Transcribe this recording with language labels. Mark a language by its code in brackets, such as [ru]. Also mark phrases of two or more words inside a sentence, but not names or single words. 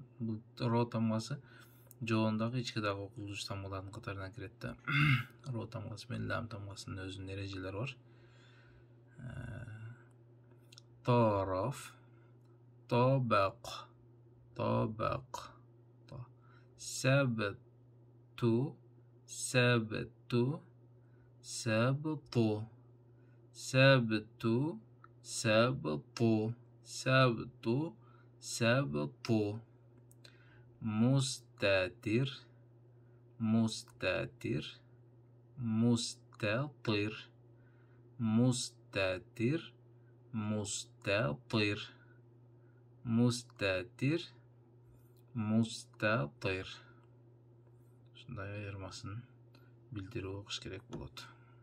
[ky] Бул ро тамгасы жоондагы ички дагы окулуучу тамгалардын катарына кирет да. Ро тамгасы менен лам тамгасынын өзүнүн эрежелери бар. Тароф тобак тобак. [ar] سبت سبت سبط سبت سبط سبت سبط. مستتر مستتر مستطر مستتر مستطر مستتر مستطر. [ky] Ушундай айырмасын билдирип окуш керек болот.